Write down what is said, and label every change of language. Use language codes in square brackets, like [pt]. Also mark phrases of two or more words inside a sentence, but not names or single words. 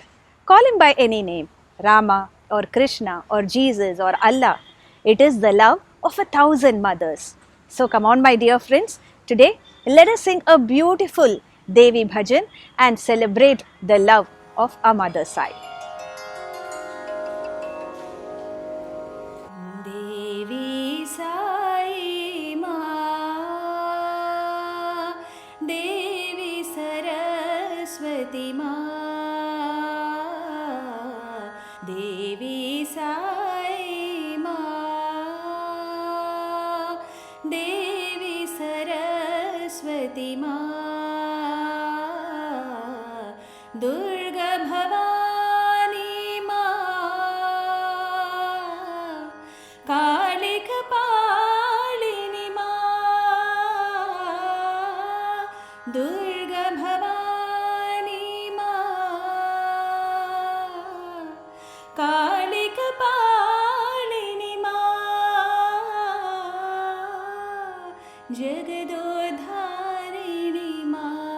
[en] Call him by any name, Rama or Krishna or Jesus or Allah. It is the love of 1,000 mothers. So come on my dear friends, today let us sing a beautiful [hi] Devi Bhajan [en] and celebrate the love of our mother Sai. [sa] Devi Sai Ma, Devi Saraswati Ma, Devi Sai Ma, Devi Saraswati Ma, Durga Bhavani Ma, Kalika Palini Ma, Durga Bhavani Ma, Kalika Palini Ma, Jagadodharini Ma,